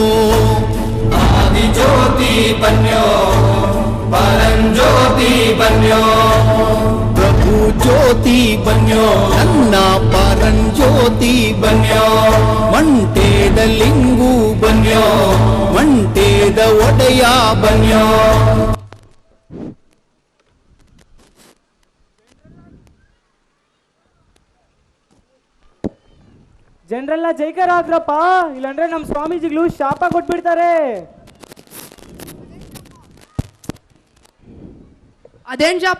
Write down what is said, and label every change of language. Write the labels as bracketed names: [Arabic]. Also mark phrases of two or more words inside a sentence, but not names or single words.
[Gondi] आदि ज्योति बन्यो परंज्योति बन्यो प्रभु ज्योति बन्यो अन्ना परंज्योति बन्यो मंटेद लिंगु बन्यो मंटेद ಒಡೆಯ बन्यो [Kannada] ಜನರೆಲ್ಲ ಜೈಕಾರ ಆಗ್ರಪ್ಪ, ಇಲ್ಲಾಂದ್ರೆ ನಮ್ಮ ಸ್ವಾಮೀಜಿಗಳು ಶಾಪ ಕೊಟ್ಬಿಡ್ತಾರೆ. ಅದೇನ್ ಶಾಪ?